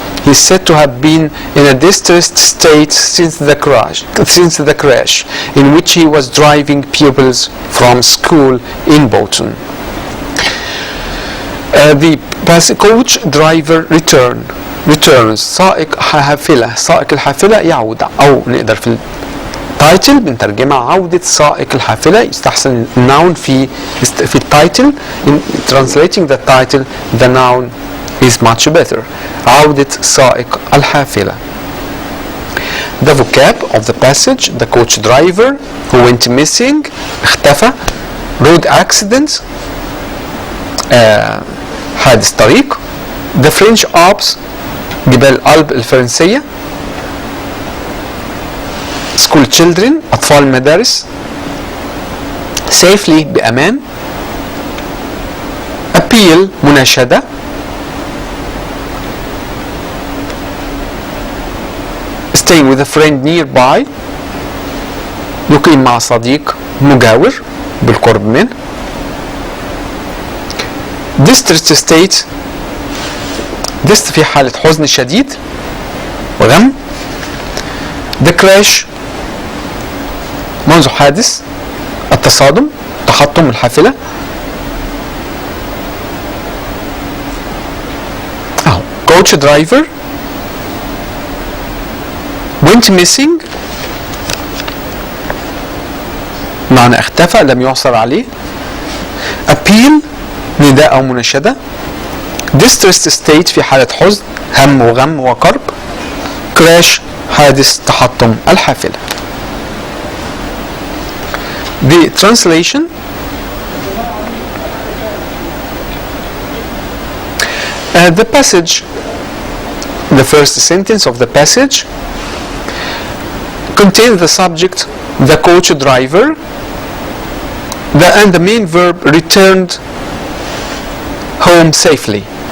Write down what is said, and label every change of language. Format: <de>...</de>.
<en>He is said to have been in a distressed state since the crash in which he was driving pupils from school in Bolton. The coach driver returns.</en> <ar>سائق الحافلة يعود، أو نقدر في التايتل بنترجمها عودة سائق الحافلة. يستحسن النون في التايتل.</ar> <en>In translating the title, the noun is much better.</en> <ar>عودة سائق الحافلة.</ar> <en>The vocab of the passage: the coach driver who went missing</en> <ar>اختفى.</ar> <en>Road accident</en> <ar>حادث طريق.</ar> <en>The French Alps</en> <ar>جبال الألب الفرنسية.</ar> <en>School children</en> <ar>أطفال المدارس.</ar> <en>Safely</en> <ar>بأمان.</ar> <en>Appeal</en> <ar>مناشدة.</ar> <en>Stay with a friend nearby.</en> <ar>يقيم مع صديق مجاور بالقرب منه.</ar> <en>Distressed state</en> <ar>في حالة حزن شديد وغم.</ar> <en>The crash</en> <ar>منذ حادث التصادم تحطم الحافلة.</ar> <en>Coach driver went missing</en> <ar>معنى اختفى لم يعثر عليه. Appeal نداء أو مناشدة.</ar> <en>Distressed state</en> <ar>في حالة حزن هم وغم وكرب. Crash حادث تحطم الحافلة.</ar> <en>The translation: the passage, the first sentence of the passage contains the subject, the coach driver, and the main verb returned home safely.</en>